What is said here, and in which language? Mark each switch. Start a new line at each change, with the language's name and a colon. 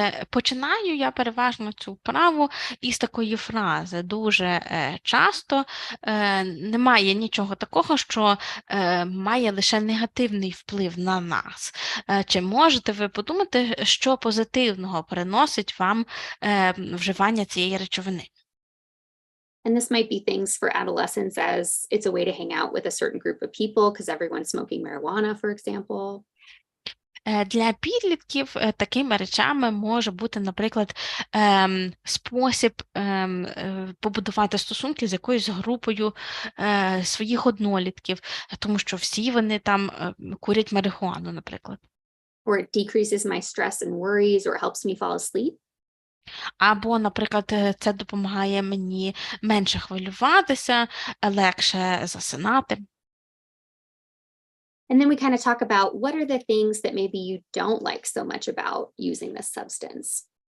Ukrainian: Починаю я переважно цю вправу із такої фрази. Дуже часто немає нічого такого, що має лише негативний вплив на нас. Чи можете ви подумати, що позитивного приносить вам вживання цієї речовини?
English: And this might be things for adolescents as it's a way to hang out with a certain group of people because everyone's smoking marijuana, for example.
Ukrainian: Для підлітків такими речами може бути, наприклад, спосіб побудувати стосунки з якоюсь групою своїх однолітків, тому що всі вони там курять марихуану, наприклад.
English: Or it decreases my stress and worries or helps me fall asleep.
Ukrainian: Або, наприклад, це допомагає мені менше хвилюватися, легше засинати.
English: And then we kind of talk about what are the things that maybe you don't like so much about using this substance.